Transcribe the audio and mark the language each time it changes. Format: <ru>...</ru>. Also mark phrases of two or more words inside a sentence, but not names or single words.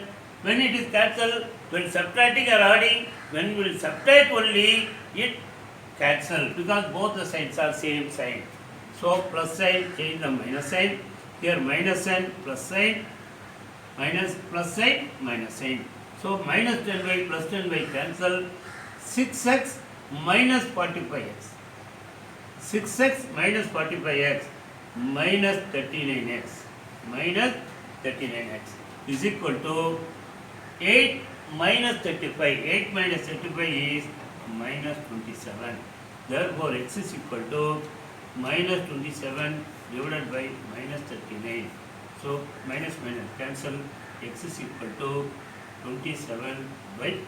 <en>When it is cancelled, when subtracting or adding, when we will subtract only, it cancel because both the signs are same sign. So plus sign, change the minus sign. Here minus sign, plus sign, minus plus sign, minus sign. So minus 10y plus 10y cancel. 6x minus 45x. 6x minus 45x minus 39x. Minus 39x is equal to 8 minus 35. 8 minus 35 is minus 27. Therefore x is equal to minus 27 divided by minus 39. So minus minus cancel. X is equal to 27 by 39.</en>